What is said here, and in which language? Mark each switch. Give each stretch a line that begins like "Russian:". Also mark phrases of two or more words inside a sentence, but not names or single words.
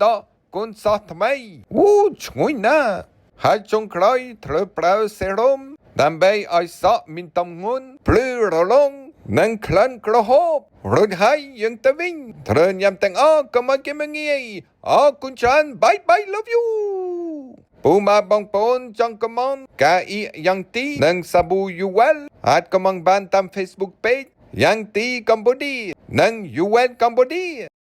Khmer: គុណសោះថ្មីឈ្ងុយណាស់ហើយចុងក្រោយត្រូវប្រើសេរ៉ូមដើម្បីឲ្យសក់មានទម្ងន់ភ្លឺរលោងនិងក្លិនក្រហមរួចហើយយើងទៅវិញត្រូវញ៉ាំទាំងអស់កុំឲ្យគេមើលងាយអរគុណច្រើន
English: bye love you
Khmer: ពូម៉ាបងប្អូនចង់ comment កាអ៊ីយ៉ាងទីនិងសាប៊ូយូវែលអាច comment បានតាម Facebook page យ៉ាងទីកម្ពុជានិងយូវែលកម្ពុជា